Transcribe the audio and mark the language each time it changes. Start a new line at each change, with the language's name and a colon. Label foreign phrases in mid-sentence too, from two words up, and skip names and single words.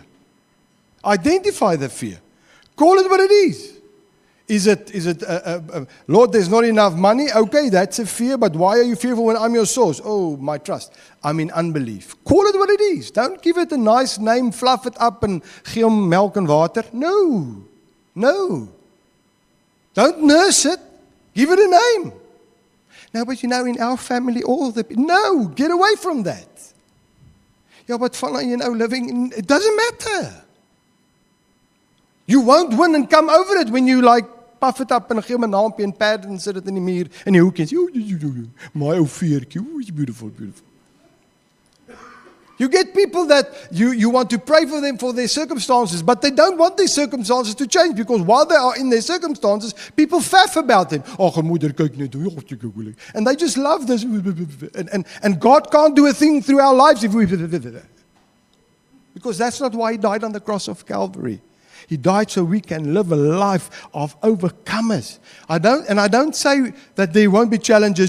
English: Identify the fear. Call it what it is. Is it Lord, there's not enough money? Okay, that's a fear, but why are you fearful when I'm your source? Oh, my trust. I'm in unbelief. Call it what it is. Don't give it a nice name, fluff it up and
Afrikaans: gee hom melk
English: and water. No. Don't nurse it. Give it a name. No, but you know, in our family, no, get away from that. Yeah, but living, it doesn't matter. You won't win and come over it when you puff it up and
Afrikaans: gee hom 'n naampie en pad en sit dit in die muur in die hoekie en sê, my ou veertjie,
English: it's beautiful. You get people that you want to pray for them for their circumstances, but they don't want their circumstances to change because while they are in their circumstances, people faff about them.
Afrikaans: Oh, moeder, kyk net hoe.
English: And they just love this. And God can't do a thing through our lives if we... Because that's not why He died on the cross of Calvary. He died so we can live a life of overcomers. I don't say that there won't be challenges.